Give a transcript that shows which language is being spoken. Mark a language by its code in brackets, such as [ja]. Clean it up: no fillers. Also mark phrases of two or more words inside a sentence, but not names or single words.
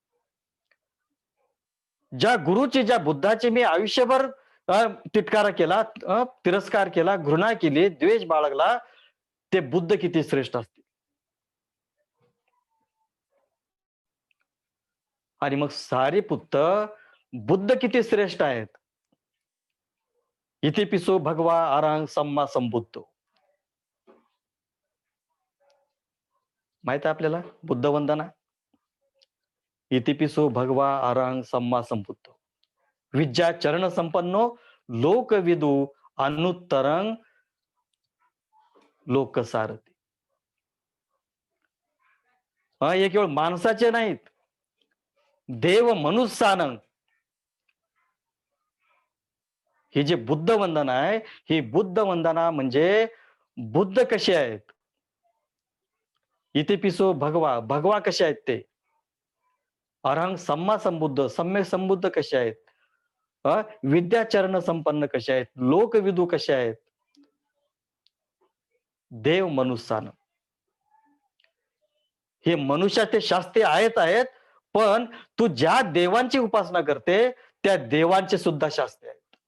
[mr] ज्या गुरुची, ज्या बुद्धाची मी आयुष्यभर तिटकारा केला, तिरस्कार केला, घृणा केली, द्वेष बाळगला, ते बुद्ध किती श्रेष्ठ असतील. आणि मग सारीपुत्त बुद्ध किती श्रेष्ठ आहेत. [pi] इतिपिसो भगवा अरहं सम्मा संबुद्धो. [mr] माहित आहे आपल्याला बुद्ध वंदना? [pi] इतिपिसो भगवा अरहं सम्मा संबुद्धो विद्या चरण संपन्नो लोकविदु अनुत्तरं लोकसारथी. [mr] हे केवळ माणसाचे नाहीत, [pi] देव मनुष्यानं. [mr] ही जी बुद्ध वंदना आहे, ही बुद्ध वंदना म्हणजे बुद्ध कसे आहेत. [pi] इतिपिसो भगवा, [mr] भगवा कसे आहेत ते. [pi] अरहं सम्मा संबुद्ध, [mr] सम्यक संबुद्ध कसे आहेत. विद्याचरण संपन्न कसे आहेत, लोकविदू कसे आहेत. [pi] देव मनुष्यानं. [mr] हे मनुष्याचे शास्त्रे आहेत, पण तू ज्या देवांची उपासना करते त्या देवांचे सुद्धा शास्त्रे आहेत.